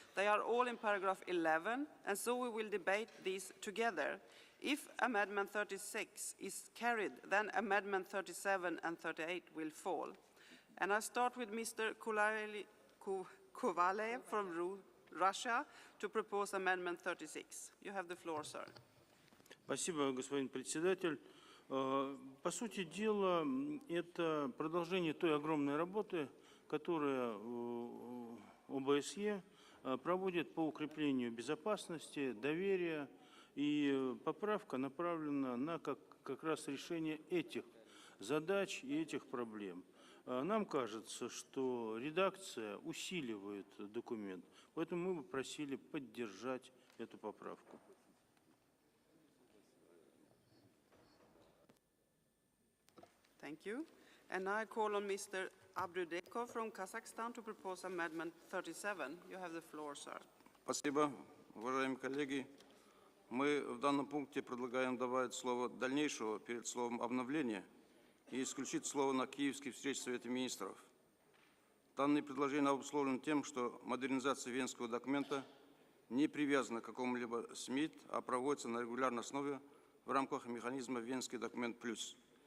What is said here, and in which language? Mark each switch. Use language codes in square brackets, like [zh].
[en] They are all in paragraph 11, and so we will debate these together. If Amendment 36 is carried, then Amendment 37 and 38 will fall. And I start with Mr. Kovalev from Russia to propose Amendment 36. You have the floor, sir. [ru] Спасибо, господин председатель. По сути дела, это продолжение той огромной работы, которую ОБСЕ проводит по укреплению безопасности, доверия, и поправка направлена на как раз решение этих задач и этих проблем. Нам кажется, что редакция усиливает документ, поэтому мы бы просили поддержать эту поправку. [en] Thank you. And I call on Mr. Abdudekov from Kazakhstan to propose Amendment 37. You have the floor, sir. [ru] Спасибо, уважаемые коллеги. Мы в данном пункте предлагаем добавить слово «дальнейшего» перед словом «обновление» и исключить слово «на киевской встрече Совета министров». Данное предложение обусловлено тем, что модернизация Венского документа не привязана к какому-либо СМИТ, а проводится на регулярной основе в рамках механизма «Венский документ плюс».